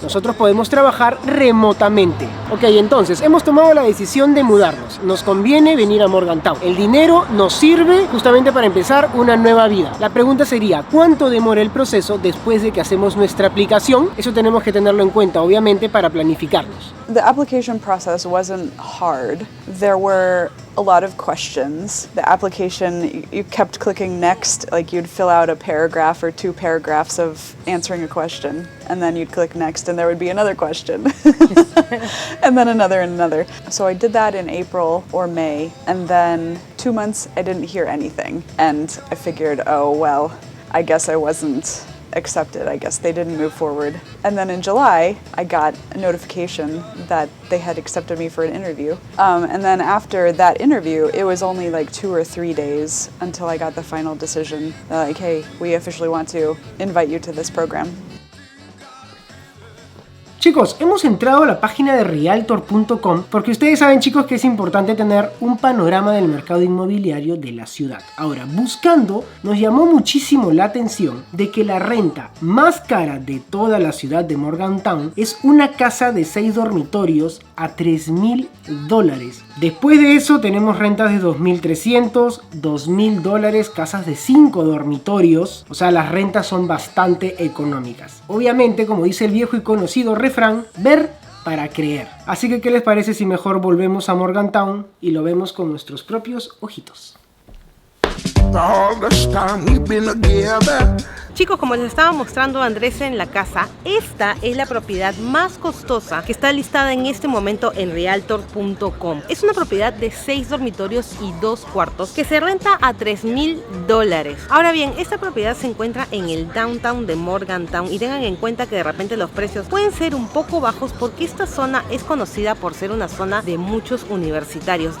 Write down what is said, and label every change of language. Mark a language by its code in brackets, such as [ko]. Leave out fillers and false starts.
[es] Nosotros podemos trabajar remotamente. Ok, entonces, hemos tomado la decisión de mudarnos. Nos conviene venir a Morgantown. El dinero nos sirve justamente para empezar una nueva vida. La pregunta sería, ¿cuánto demora el proceso después de que hacemos nuestra aplicación? Eso tenemos que tenerlo en cuenta, obviamente, para planificarnos. [en] The application process wasn't hard. There were a lot of questions. The application, you kept clicking next, like you'd fill out a paragraph or 2 paragraphs of answering a question, and then you'd click next and there would be another question. And then another and another. So I did that in April or May, and then 2 months I didn't hear anything. And I figured, oh well, I guess I wasn't accepted. I guess they didn't move forward. And then in July, I got a notification that they had accepted me for an interview. And then after that interview, it was only like 2 or 3 days until I got the final decision. Like, hey, we officially want to invite you to this program. [es] Chicos, hemos entrado a la página de Realtor.com porque ustedes saben, chicos, que es importante tener un panorama del mercado inmobiliario de la ciudad. Ahora, buscando, nos llamó muchísimo la atención de que la renta más cara de toda la ciudad de Morgantown es una casa de 6 dormitorios a $3,000. Después de eso tenemos rentas de $2,300, $2,000, casas de 5 dormitorios. O sea, las rentas son bastante económicas. Obviamente, como dice el viejo y conocido refrán, ver para creer. Así que, ¿qué les parece si mejor volvemos a Morgantown y lo vemos con nuestros propios ojitos? [en] All this time we've been together, [es] Chicos, como les estaba mostrando Andrés en la casa, esta es la propiedad más costosa que está listada en este momento en Realtor.com. Es una propiedad de 6 dormitorios y 2 cuartos que se renta a $3,000. Ahora bien, esta propiedad se encuentra en el downtown de Morgantown y tengan en cuenta que de repente los precios pueden ser un poco bajos porque esta zona es conocida por ser una zona de muchos universitarios.